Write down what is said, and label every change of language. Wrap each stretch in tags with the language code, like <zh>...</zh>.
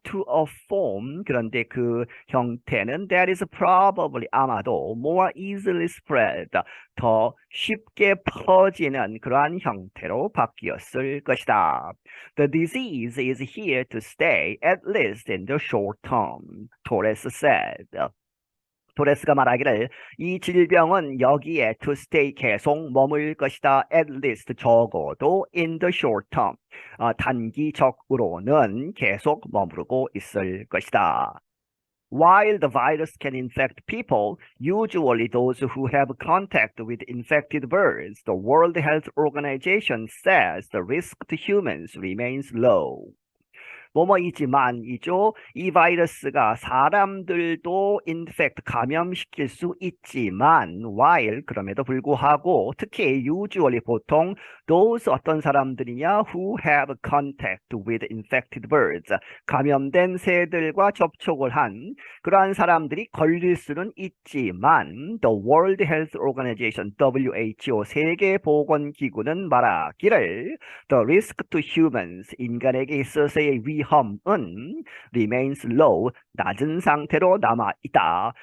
<en>To a form.</en> <ko>그런데 그 형태는</ko> <en>that is probably</en> <ko>아마도</ko> <en>more easily spread,</en> <ko>더 쉽게 퍼지는 그러한 형태로 바뀌었을 것이다.</ko> <en>The disease is here to stay, at least in the short term, Torres said.</en> <ko>토레스가 말하기를 이 질병은 여기에</ko> <en>to stay</en> <ko>계속 머물 것이다.</ko> <en>At least</en> <ko>적어도</ko> <en>in the short term,</en> <ko>단기적으로는 계속 머무르고 있을 것이다.</ko> <en>While the virus can infect people, usually those who have contact with infected birds, the World Health Organization says the risk to humans remains low.</en> <ko>뭐뭐이지만이죠. 이 바이러스가 사람들도 인펙트 감염시킬 수 있지만 while 그럼에도 불구하고 특히 usually 보통 those 어떤 사람들이냐</ko> <en>who have contact with infected birds</en> <ko>감염된 새들과 접촉을 한 그러한 사람들이 걸릴 수는 있지만 the World Health Organization WHO 세계보건기구는 말하기를</ko> <en>the risk to humans</en> <ko>인간에게 있어서의 위험은</ko> <en>remains low,</en> <ko>낮은 상태로 남아있다.</ko>